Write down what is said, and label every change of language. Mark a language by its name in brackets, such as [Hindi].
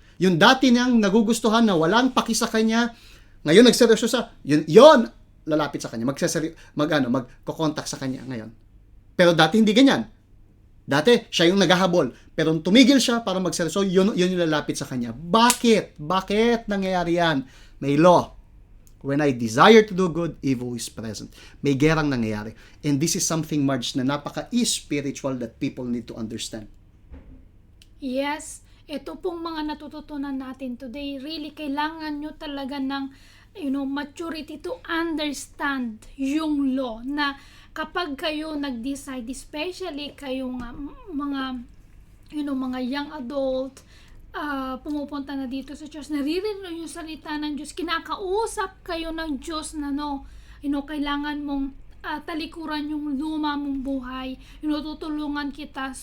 [Filipino] Yung dati niyang nagugustuhan na walang paki sa kanya, ngayon nagseryoso sa, yun, lalapit sa kanya, magko-contact sa kanya ngayon. Pero dati hindi ganyan. Dati, siya yung naghahabol. Pero tumigil siya para magseryoso, yun yung lalapit sa kanya. Bakit? Bakit nangyayari yan? May law. [English] When I desire to do good, evil is present. [Filipino] May gerang nangyayari. [English] And this is something, Marge, [Filipino] na napaka-spiritual [English] that people need to understand. [Filipino] Yes, ito pong mga natututunan natin today, really kailangan nyo talaga ng maturity [English] to understand [Filipino] yung law na kapag kayo nag-decide, especially kayong mga mga young adult, pumupunta na dito sa Diyos, naririnig yung salita ng Diyos, kinakausap kayo ng Diyos na kailangan mong talikuran yung luma mong buhay, tutulungan kita.